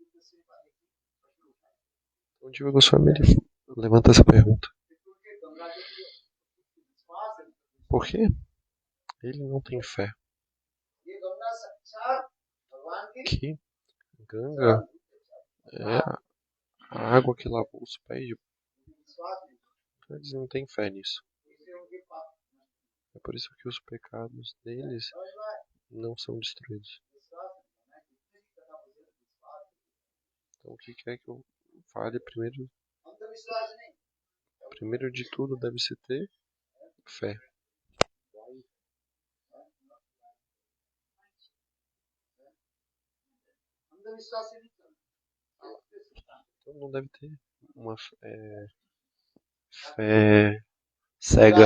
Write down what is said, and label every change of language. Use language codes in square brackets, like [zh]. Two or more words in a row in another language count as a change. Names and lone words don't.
[pt] Então, o Jiva Goswami ele levanta essa pergunta. Por que ele não tem fé [hi] ये गंगा साक्षात भगवान की [pt] que Ganga é a água que lavou os pés de... [hi] विश्वास नहीं, [pt] Eles não têm fé nisso. [hi] इसलिए उनके पाप [pt] É por isso que os pecados deles não são destruídos. Então o que é que eu fale primeiro? Primeiro de tudo deve-se ter fé. Então não deve ter uma fé cega.